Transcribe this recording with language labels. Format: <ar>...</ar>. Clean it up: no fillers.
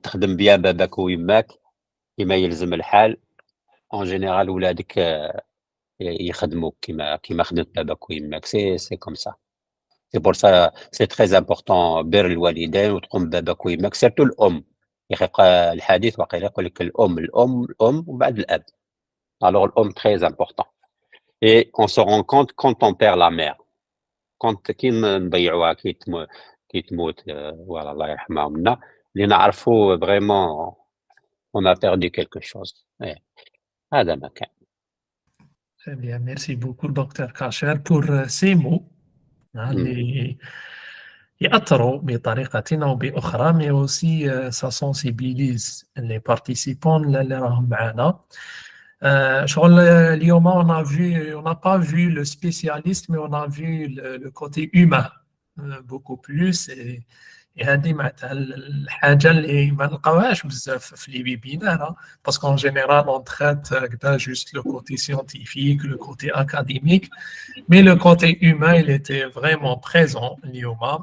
<ar>تخدم بيان باباك ويماك كيما يلزم الحال en général ولادك يخدموك كيما خدمت باباك ويماك.</ar> <fr>C'est comme ça. C'est pour ça c'est très important</fr> <ar>بر الوالدين وتقوم باباك ويماك</ar> <fr>سيرتو الأم.</fr> <ar>يبقى الحديث واقيلا يقول لك الأم وبعد الأب.</ar> <fr>Alors l'homme très important. Et on se rend compte quand on perd la mère.</fr> <ar>Quand كي نضيعوها كي تموت voilà الله يرحمها منا اللي نعرفوا</ar> <fr>vraiment on a perdu quelque chose.</fr> <ar>هذا ما كان.</ar> <fr>Très bien, merci beaucoup docteur Kasher pour ces mots.</fr> <ar>اللي يأثروا بطريقة أو بأخرى</ar> <fr>mais aussi ça sensibilise les participants اللي راهم معنا.</fr> <ar>شغل اليوم</ar> <fr>on n'a pas vu le spécialiste mais on a vu le côté humain beaucoup plus et</fr> <ar>هذه معناتها الحاجة اللي ما نلقاوهاش بزاف في لي ويبينار</ar> <fr>parce qu'en général on traite هكذا juste le côté scientifique, le côté académique mais le côté humain il était vraiment présent اليوم.</fr>